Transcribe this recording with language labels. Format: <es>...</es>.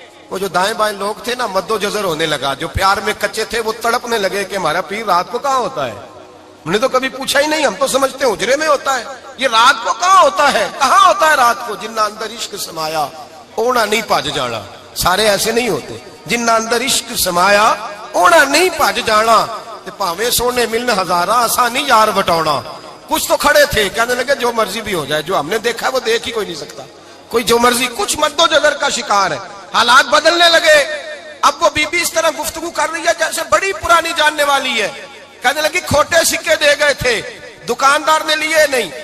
<ur>وہ جو دائیں بائیں لوگ تھے نا مد و جزر ہونے لگا، جو پیار میں کچے تھے وہ تڑپنے لگے کہ ہمارا پیر رات کو کہاں ہوتا ہے؟ ہم نے تو کبھی پوچھا ہی نہیں، ہم تو سمجھتے ہیں حجرے میں ہوتا ہے، یہ رات کو کہاں ہوتا ہے؟ کہاں ہوتا ہے رات کو؟</ur> <pa>جنہ اندر عشق سمایا اونا نہیں پاج جانا.</pa> <ur>سارے ایسے نہیں ہوتے.</ur> <pa>جنہ اندر عشق سمایا اونا نہیں پاج جانا، تے پاویں سونے ملن ہزاراں آسانی یار بٹاونا.</pa> <ur>کچھ تو کھڑے تھے کہنے لگے جو مرضی بھی ہو جائے، جو ہم نے دیکھا وہ دیکھ ہی کوئی نہیں سکتا، کوئی جو مرضی. کچھ مد و جزر کا شکار ہے. حالات بدلنے لگے. اب وہ بی بی اس طرح گفتگو کر رہی ہے جیسے بڑی پرانی جاننے والی ہے. کہنے لگی کھوٹے سکے دے گئے تھے، دکاندار نے لیے نہیں.</ur>